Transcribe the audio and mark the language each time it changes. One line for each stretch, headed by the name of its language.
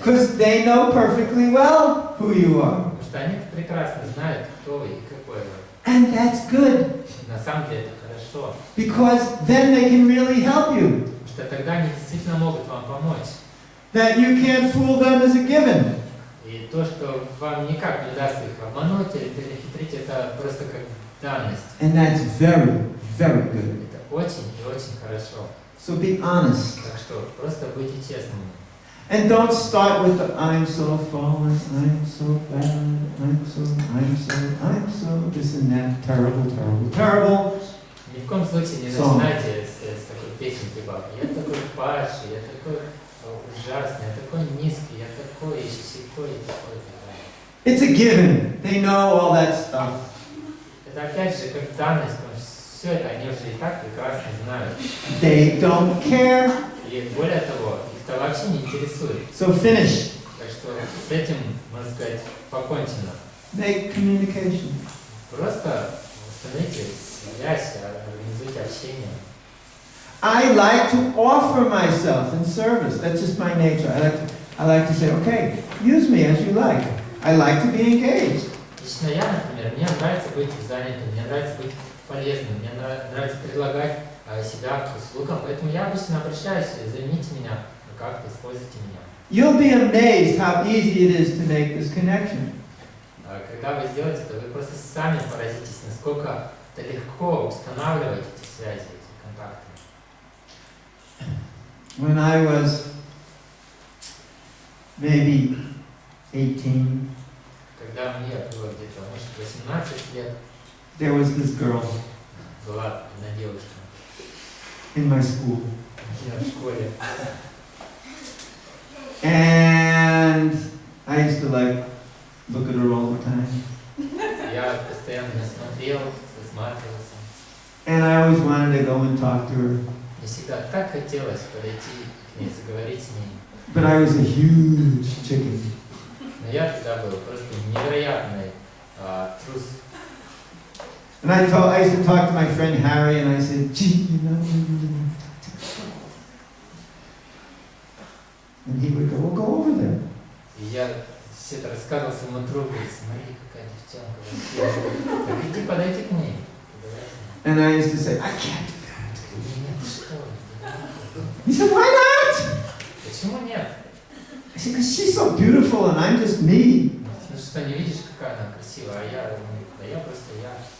English: Because they know perfectly well who you are.
Russian: Потому что они прекрасно знают, кто вы и какой вы.
English: And that's good.
Russian: На самом деле это хорошо.
English: Because then they can really help you.
Russian: Потому что тогда они действительно могут вам помочь.
English: That you can't fool them is a given.
Russian: И то, что вам никак не удастся их обмануть или перехитрить, это просто как данность.
English: And that's very, very good.
Russian: Это очень и очень хорошо.
English: So be honest.
Russian: Так что просто будьте честными.
English: And don't start with the I'm so fallen, I'm so bad, I'm so this and that, terrible, terrible, terrible.
Russian: Ни в коем случае не начинайте с такой песни типа «Я такой падший, я такой ужасный, я такой низкий, я такой, и сякой, и такой».
English: It's a given. They know all that stuff.
Russian: Это опять же как данность, потому что все это они уже и так прекрасно знают.
English: They don't care.
Russian: И более того, их это вообще не интересует.
English: So finish.
Russian: Так что с этим, можно сказать, покончено.
English: Make communication.
Russian: Просто установите связь, организуйте общение.
English: I like to offer myself in service. That's just my nature. I like to say, okay, use me as you like. I like to be engaged.
Russian: Лично я, например, мне нравится быть занятым, мне нравится быть полезным, мне нравится предлагать себя к услугам, поэтому я обычно обращаюсь, замените меня, как-то используйте меня.
English: You'll be amazed how easy it is to make this connection.
Russian: Когда вы сделаете это, вы просто сами поразитесь, насколько это легко устанавливать эти связи, эти контакты.
English: When I was maybe 18,
Russian: Когда мне было где-то, может, 18 лет,
English: there was this girl
Russian: была одна девушка
English: in my school.
Russian: в школе.
English: And I used to like look at her all the time.
Russian: Я постоянно на нее смотрел, засматривался.
English: And I always wanted to go and talk to her.
Russian: Мне всегда так хотелось подойти к ней, заговорить с ней.
English: But I was a huge chicken.
Russian: Но я тогда был просто невероятный трус.
English: And I used to talk to my friend Harry, and I said, gee, you know. And he would go, well, go over there.
Russian: И я все это рассказывал своему другу, и смотри, какая девчонка вообще. Так иди, подойди к ней.
English: And I used to say, I can't do that.
Russian: Нет, что?
English: He said, why not?
Russian: Почему нет?
English: I said, because she's so beautiful, and I'm just me.
Russian: Ну что, не видишь, какая она красивая, а я, да я просто я.